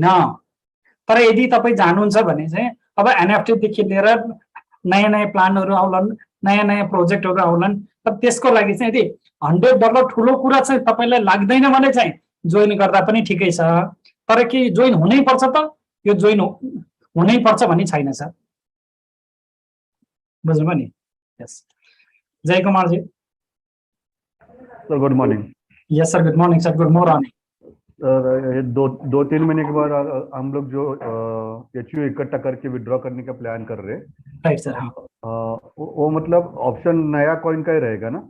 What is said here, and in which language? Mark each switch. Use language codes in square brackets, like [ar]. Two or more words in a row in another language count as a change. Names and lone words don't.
[ne] तर यदि तपाई जानुहुन्छ भने चाहिँ अब एनएफटी देखि लिएर नयाँ नयाँ प्लानहरु आउलान्, नयाँ नयाँ प्रोजेक्टहरु आउलान्। तर त्यसको लागि चाहिँ यदि $100 ठुलो कुरा चाहिँ तपाईलाई लाग्दैन भने चाहिँ जोइन गर्दा पनि ठिकै छ। तर के जोइन हुनै पर्छ त? यो जोइन हुनै पर्छ भन्ने छैन सर, बुझ्नुभयो नि। यस, जय कुमार जी। [en] sir good morning. yes sir, good morning sir, good morning. [hi] ये 2-3 महीने के बाद हम लोग जो एचयू इकट्ठा करके विड्रॉ करने का प्लान कर रहे हैं, [en] right sir. हाँ, [hi] वो मतलब ऑप्शन नया कॉइन का ही रहेगा ना?